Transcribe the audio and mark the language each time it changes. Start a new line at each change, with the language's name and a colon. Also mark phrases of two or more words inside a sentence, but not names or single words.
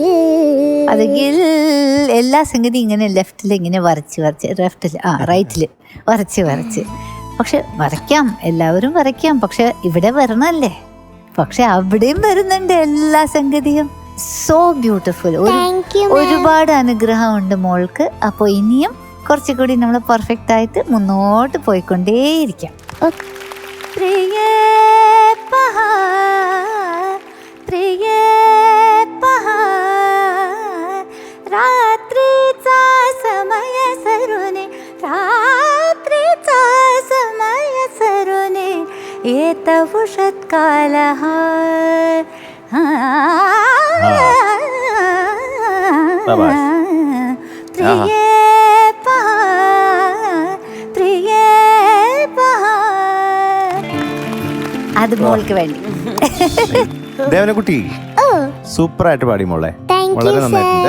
Malayalam: അതെങ്കിൽ എല്ലാ സംഗതി ഇങ്ങനെ ലെഫ്റ്റിൽ ഇങ്ങനെ വരച്ച് റൈറ്റില് വരച്ച് പക്ഷെ വരയ്ക്കാം, എല്ലാവരും വരയ്ക്കാം. പക്ഷെ ഇവിടെ വരണല്ലേ, പക്ഷെ അവിടെയും വരുന്നുണ്ട് എല്ലാ സംഗതിയും.
English: so beautiful.
Malayalam: ഒരുപാട് അനുഗ്രഹമുണ്ട് മോൾക്ക്. അപ്പോൾ ഇനിയും കുറച്ചുകൂടി നമ്മൾ പെർഫെക്റ്റ് ആയിട്ട് മുന്നോട്ട് പോയിക്കൊണ്ടേയിരിക്കാം.
Marathi: रात्रीचा समय सरुने येत उषत्कालः
Malayalam: അത് മോൾക്ക് വേണ്ടി. ദേവനക്കുട്ടി സൂപ്പറായിട്ട് പാടി മോളെ, വളരെ നന്നായിട്ടുണ്ട്.